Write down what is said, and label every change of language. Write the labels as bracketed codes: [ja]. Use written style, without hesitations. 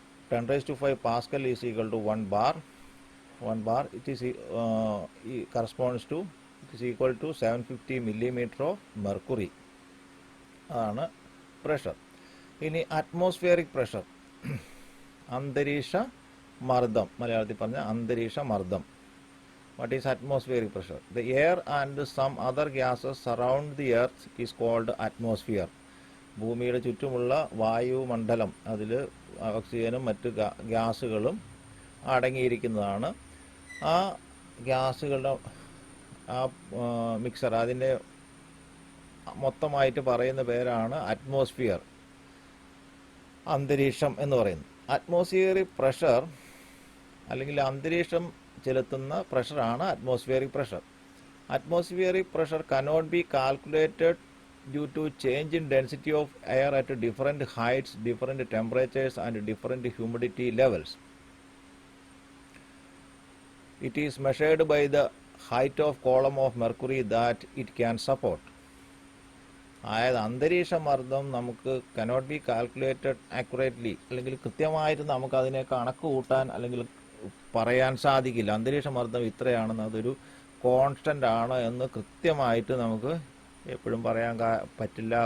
[en] 10⁵5 pascal is equal to 1 bar. 1 bar it is corresponds to, it is equal to 750 millimetre of mercury. [ml] അതാണ് pressure. ഇനി atmospheric pressure, അന്തരീക്ഷ മർദ്ദം, മലയാളത്തിൽ പറഞ്ഞ അന്തരീക്ഷ മർദ്ദം. [en] What is atmospheric pressure? The air and some other gases surround the earth is called atmosphere. [ml] ഭൂമിയുടെ ചുറ്റുമുള്ള വായുമണ്ഡലം, അതിൽ ഓക്സിജനും മറ്റ് ഗ്യാസുകളും അടങ്ങിയിരിക്കുന്നതാണ്. ആ ഗ്യാസുകളുടെ ആ മിക്സർ, അതിൻ്റെ മൊത്തമായിട്ട് പറയുന്ന പേരാണ് അറ്റ്മോസ്ഫിയർ, അന്തരീക്ഷം എന്ന് പറയുന്നത്. അറ്റ്മോസ്ഫിയറിക് പ്രഷർ അല്ലെങ്കിൽ അന്തരീക്ഷം ചെലുത്തുന്ന പ്രഷറാണ് atmospheric pressure. [en] Atmospheric pressure cannot be calculated due to change in density of air at different heights, different temperatures and different humidity levels. It is measured by the height of column of mercury that it can support. [ml] അതായത് അന്തരീക്ഷ മർദ്ദം നമുക്ക് [en] cannot be calculated accurately, [ml] അല്ലെങ്കിൽ കൃത്യമായിട്ട് നമുക്ക് അതിനെ കണക്ക് കൂട്ടാൻ അല്ലെങ്കിൽ പറയാൻ സാധിക്കില്ല. അന്തരീക്ഷ മർദ്ദം ഇത്രയാണെന്ന്, അതൊരു കോൺസ്റ്റൻ്റ് ആണ് എന്ന് കൃത്യമായിട്ട് നമുക്ക് എപ്പോഴും പറയാൻ പറ്റില്ല.